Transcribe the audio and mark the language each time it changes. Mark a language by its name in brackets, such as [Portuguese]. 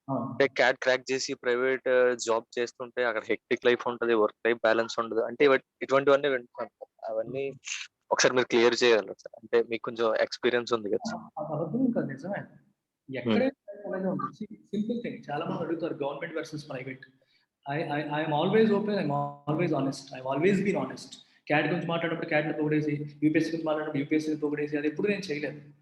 [Telugu] అంటే cat crack చేసి private job చేస్తుంటే అక్కడ హెక్టిక్ లైఫ్ ఉంటుంది, వర్క్ లైఫ్ బ్యాలెన్స్ ఉండదు. అంటే ఇటువంటివన్నీ వింటున్నాను. అవన్నీ ఒకసారి మీరు క్లియర్ చేయగలరు సార్? అంటే మీకు కొంచెం ఎక్స్పీరియన్స్ ఉంది కదా సార్. నిజమే, ఎక్కడైనా సింపుల్ థింగ్. చాలా మంది అడుగుతారు government versus private. [English] I'm always open, I'm always honest, I've always been honest. [Telugu] Cat గురించి మాట్లాడినప్పుడు క్యాట్ని పొగిడేసి, యూపీఎస్సీ గురించి మాట్లాడినప్పుడు యూపీఎస్సీని పొగిడేసి అది ఎప్పుడు నేను చేయలేదు.